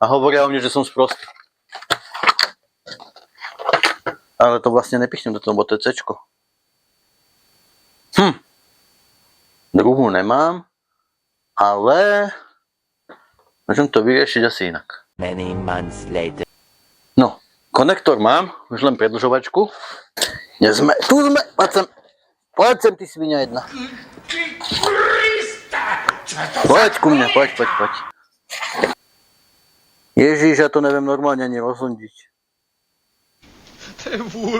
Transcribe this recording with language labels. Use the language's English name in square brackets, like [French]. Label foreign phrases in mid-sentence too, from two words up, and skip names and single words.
[Slovak] A hovoria o mne, že som sprostý. Ale to vlastne nepichnem do toho, bo to je C-čko. Druhú nemám, ale môžem to vyriešiť asi inak. [English] Many months later. [Slovak] No, konektor mám, už len predĺžovačku. Tu sme, poď sem, ty svinia jedna. Poď ku mne, poď. Ježiš, ja to neviem normálne ani rozhondiť. [Czech] To je vůl.